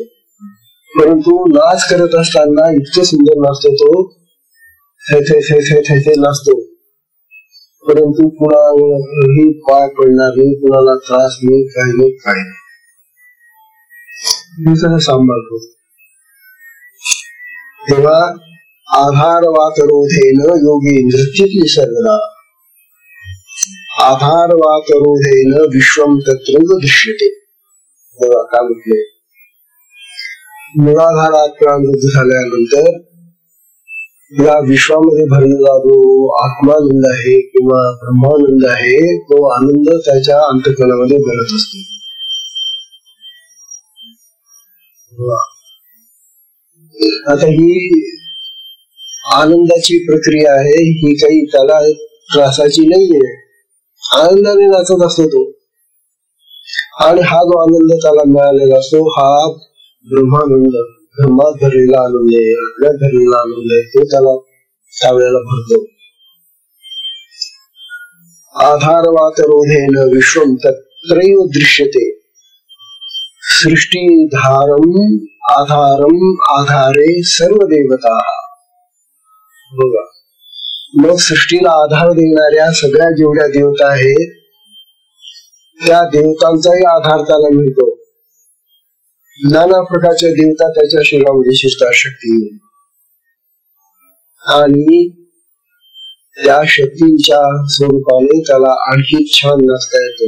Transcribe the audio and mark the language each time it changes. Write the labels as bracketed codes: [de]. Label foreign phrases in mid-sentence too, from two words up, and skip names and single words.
[mr] परंतु नाच करत असताना इतकं सुंदर नाचतो तो, थे नाचतो, परंतु कुणाही पाय पडणार नाही, कुणाला त्रास नाही, काही नाही, काय नाही, सांभाळतो. [sa] तेव्हा आधार वाकरोधेन योगी नृत्य सर्वदा, आधार वाकरोधेन विश्वम तत्रैव दृश्यते. [mr] तेव्हा काय म्हटले, मूलाधारात प्राणवृद्ध झाल्यानंतर या विश्वामध्ये भरलेला जो आत्मानंद आहे किंवा ब्रह्मानंद आहे, तो आनंद त्याच्या अंतःकरणामध्ये भरत असतो. आता ही आनंदाची प्रक्रिया आहे, ही काही त्याला त्रासाची नाहीये. आनंदाने नाचत असतो तो, आणि हा जो आनंद त्याला मिळालेला असतो हा ब्रह्मानंद, ब्रह्मात भरलेला आनंद आहे, आपल्यात भरलेला आनंद आहे, तो त्याला त्यावेळेला भरतो. [sa] आधारवातरोधेन विश्वम तत्रैव दृश्यते, सृष्टीधारम आधारम आधारे सर्व देवता. [mr] बघा, मग सृष्टीला आधार देणाऱ्या सगळ्या जेवढ्या देवता आहेत त्या देवतांचाही आधार त्याला मिळतो. नाना प्रकारच्या देवता त्याच्या शरीरामध्ये शिरतात शक्ती, आणि त्या शक्तींच्या स्वरूपाने त्याला आणखी छान नाचता येतो.